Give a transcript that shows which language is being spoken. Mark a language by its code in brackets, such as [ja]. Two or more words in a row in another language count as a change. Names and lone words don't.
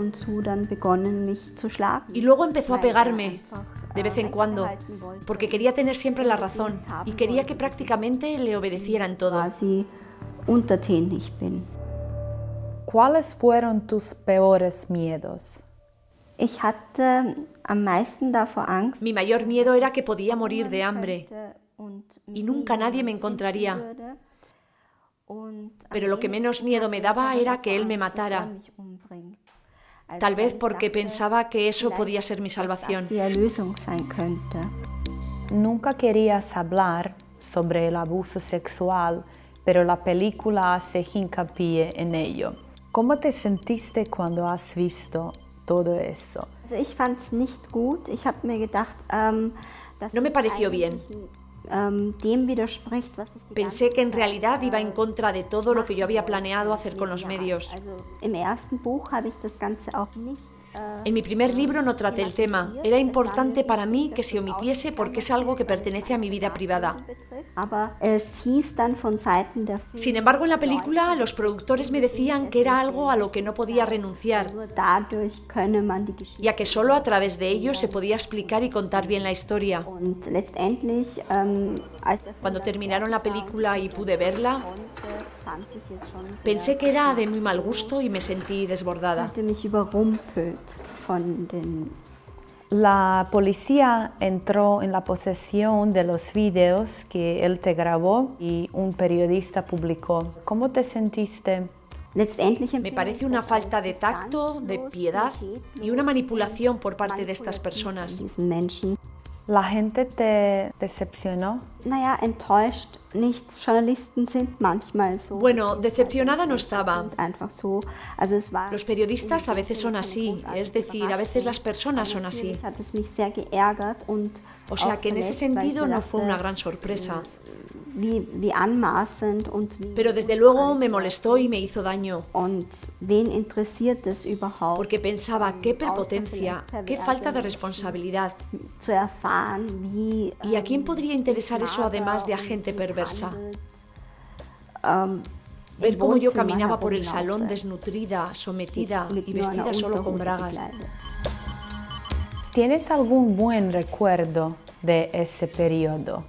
[es] Y luego empezó a pegarme, de vez en cuando, porque quería tener siempre la razón y quería que prácticamente le obedeciera en todo. ¿Cuáles fueron tus peores miedos? [de] Ich hatte am meisten davor Angst, [es] Mi mayor miedo era que podía morir de hambre y nunca nadie me encontraría. Pero lo que menos miedo me daba era que él me matara. Tal vez porque pensaba que eso podía ser mi salvación. [de] die Erlösung sein könnte. [es] Nunca querías hablar sobre el abuso sexual, pero la película hace hincapié en ello. ¿Cómo te sentiste cuando has visto todo eso? [de] Also ich fand es nicht gut. Ich habe mir gedacht, dass [es] No me [de] es [es] pareció bien. [de] Dem widerspricht, was ich die [es] Pensé [de] ganze [es] que en [de] Zeit, [es] realidad iba en contra de todo lo que yo había planeado hacer con los medios. [de] Also im ersten Buch habe ich das Ganze auch nicht. [es] En mi primer libro no traté el tema. Era importante para mí que se omitiese porque es algo que pertenece a mi vida privada. [de] Aber es hieß dann von Seiten der [es] Sin embargo, en la película los productores me decían que era algo a lo que no podía renunciar, [de] nur dadurch könne man die Geschichte. [es] ya que solo a través de ello se podía explicar y contar bien la historia. [de] Und letztendlich, als der Film [es] Cuando terminaron la película y pude verla, [de] konnte, fand ich es schon sehr, [es] pensé que era de muy mal gusto y me sentí desbordada. [de] fühlte mich überrumpelt von den. [es] La policía entró en la posesión de los videos que él te grabó y un periodista publicó. ¿Cómo te sentiste? [de] Letztendlich [es] Me parece una falta de tacto, de piedad y una manipulación por parte de estas personas. [de] diesen Menschen. [es] ¿La gente te decepcionó? [de] Naja, enttäuscht nicht. Journalisten sind manchmal so. [es] Bueno, decepcionada no estaba. [de] Sind einfach so. Also es war. [es] Los periodistas a veces son así, es decir, a veces las personas son así. [de] Natürlich hat es mich sehr geärgert und [es] O sea [de] auch [es] que en ese [de] verletzt, weil ich [es] sentido [de] mir [es] no fue una [de] dachte, [es] gran sorpresa. [de] wie anmaßend und wie. [es] Pero desde luego me molestó y me hizo daño, [de] Und wen interessiert es überhaupt, [es] porque pensaba qué prepotencia, qué falta de responsabilidad. [de] zu erfahren, wie. [es] ¿Y a quién podría interesar eso además de a gente perversa? Ver cómo yo caminaba por el salón desnutrida, sometida y vestida solo con bragas. ¿Tienes algún buen recuerdo de ese periodo?